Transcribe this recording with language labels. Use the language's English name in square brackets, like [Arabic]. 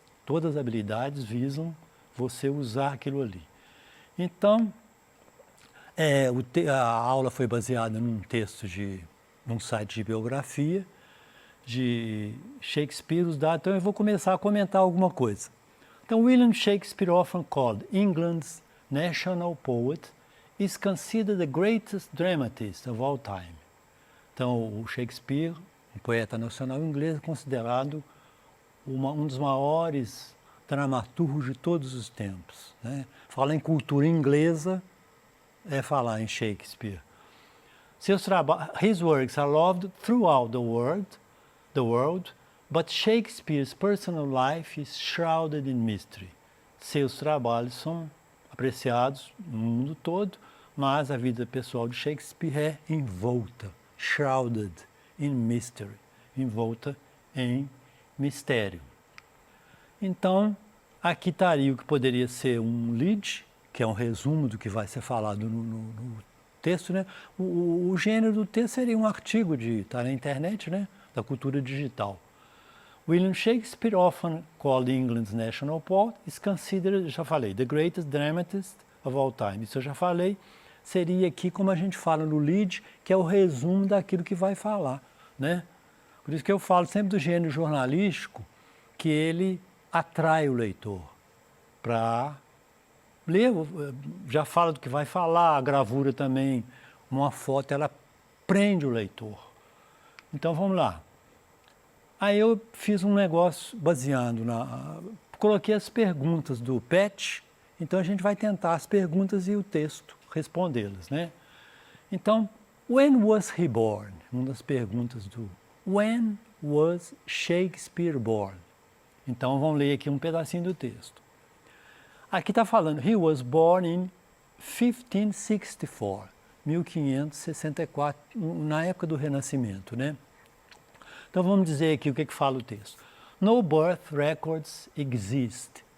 [Portuguese] Todas as habilidades visam você usar aquilo ali. Então, a aula foi baseada num texto num site de biografia de Shakespeare, os dados. Então, eu vou começar a comentar alguma coisa. [English] Então, William Shakespeare, often called England's national poet, is considered the greatest dramatist of all time. [Portuguese] Então, o Shakespeare, um poeta nacional inglês, é considerado um dos maiores dramaturgos de todos os tempos, né? Falar em cultura inglesa é falar em Shakespeare. [English] His works are loved throughout the world, but Shakespeare's personal life is shrouded in mystery. [Portuguese] Seus trabalhos são apreciados no mundo todo, mas a vida pessoal de Shakespeare é envolta, [English] shrouded in mystery, [Portuguese] envolta em mistério. Então, aqui estaria o que poderia ser um lead, que é um resumo do que vai ser falado no texto, né? O gênero do texto seria um artigo está na internet, né? Da cultura digital. [English] William Shakespeare, often called England's national poet, is considered, [Portuguese] já falei, [English] the greatest dramatist of all time. [Portuguese] Isso eu já falei. Seria aqui como a gente fala no lead, que é o resumo daquilo que vai falar, né? Por isso que eu falo sempre do gênero jornalístico, que ele atrai o leitor para ler, já fala do que vai falar, a gravura também, uma foto, ela prende o leitor. Então vamos lá. Aí eu fiz um negócio baseado coloquei as perguntas do PET, então a gente vai tentar as perguntas e o texto, respondê-las, né? [English] Então, when was he born? [Portuguese] Uma das perguntas do [English] when was Shakespeare born? [Portuguese] Então vamos ler aqui um pedacinho do texto. Aqui está falando, [English] he was born in 1564, [Portuguese] 1564, na época do Renascimento, né? Então vamos dizer aqui o que fala o texto. [English] No birth records exist.